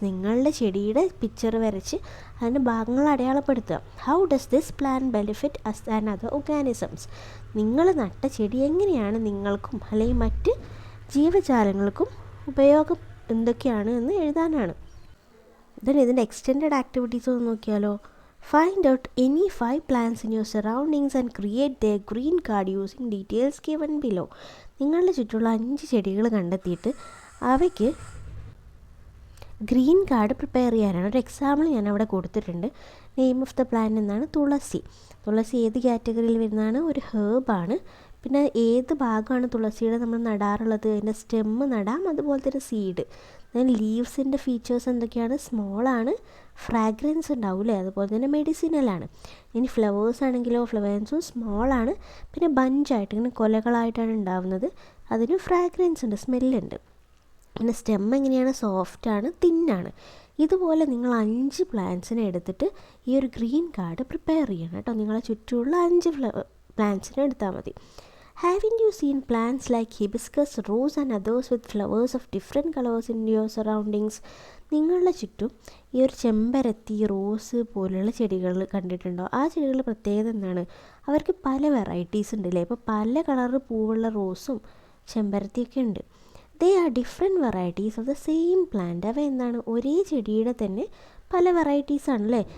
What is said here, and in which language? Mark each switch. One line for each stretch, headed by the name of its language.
Malayalam: നിങ്ങളുടെ ചെടിയുടെ പിക്ചർ വരച്ച് അതിൻ്റെ ഭാഗങ്ങൾ അടയാളപ്പെടുത്തുക.
English: How does this plant benefit us and other organisms?
Malayalam: നിങ്ങൾ നട്ട ചെടി എങ്ങനെയാണ് നിങ്ങൾക്കും അല്ലെങ്കിൽ മറ്റ് ജീവജാലങ്ങൾക്കും ഉപയോഗം എന്തൊക്കെയാണ് എന്ന് എഴുതാനാണ്. ദെൻ ഇതിൻ്റെ എക്സ്റ്റെൻഡഡ് ആക്ടിവിറ്റീസ് ഒന്ന് നോക്കിയാലോ.
English: Find out any 5 plants in your surroundings and create their green card using details given below.
Malayalam: നിങ്ങളുടെ ചുറ്റുള്ള 5 ചെടികൾ കണ്ടെത്തിയിട്ട് അവയ്ക്ക് ഗ്രീൻ കാർഡ് പ്രിപ്പയർ ചെയ്യാനാണ്. ഒരു എക്സാമ്പിൾ ഞാൻ അവിടെ കൊടുത്തിട്ടുണ്ട്.
English: name of the plant
Malayalam: എന്നാണ് തുളസി. തുളസി ഏത് കാറ്റഗറിയിൽ വരുന്നതാണ്? ഒരു ഹേർബാണ്. പിന്നെ ഏത് ഭാഗമാണ് തുളസിയുടെ നമ്മൾ നടാറുള്ളത്? അതിൻ്റെ സ്റ്റെമ്മ് നടാം, അതുപോലെ തന്നെ സീഡ്. ദെൻ ലീവ്സിൻ്റെ ഫീച്ചേഴ്സ് എന്തൊക്കെയാണ്? സ്മോളാണ്, ഫ്രാഗ്രൻസ് ഉണ്ടാവില്ലേ, അതുപോലെ തന്നെ മെഡിസിനലാണ്. ഇനി ഫ്ലവേഴ്സ് ആണെങ്കിലോ ഫ്ലവേഴ്സും സ്മോളാണ്, പിന്നെ ബഞ്ചായിട്ട് ഇങ്ങനെ കൊലകളായിട്ടാണ് ഉണ്ടാവുന്നത്. അതിന് ഫ്രാഗ്രൻസ് ഉണ്ട്, സ്മെല്ലുണ്ട്. പിന്നെ സ്റ്റെം എങ്ങനെയാണ്? സോഫ്റ്റാണ്, തിന്നാണ്. ഇതുപോലെ നിങ്ങൾ 5 പ്ലാന്റ്സിനെ എടുത്തിട്ട് ഈ ഒരു ഗ്രീൻ കാർഡ് പ്രിപ്പയർ ചെയ്യണം കേട്ടോ. നിങ്ങളെ ചുറ്റുമുള്ള 5 പ്ലാന്റ്സിനെ എടുത്താൽ മതി.
English: Haven't you seen plants like hibiscus, rose and others with flowers of different colors in your surroundings?
Malayalam: നിങ്ങളുടെ ചുറ്റും ഈ ഒരു ചെമ്പരത്തി, റോസ് പോലുള്ള ചെടികൾ കണ്ടിട്ടുണ്ടോ? ആ ചെടികളുടെ പ്രത്യേകത എന്താണ്? അവർക്ക് പല വെറൈറ്റീസ് ഉണ്ടല്ലേ. ഇപ്പോൾ പല കളറ് പൂവുള്ള റോസും ചെമ്പരത്തിയൊക്കെ ഉണ്ട്.
English: They are different varieties of the same plant.
Malayalam: അവ എന്താണ്? ഒരേ ചെടിയുടെ തന്നെ പല വെറൈറ്റീസ് ആണല്ലേ.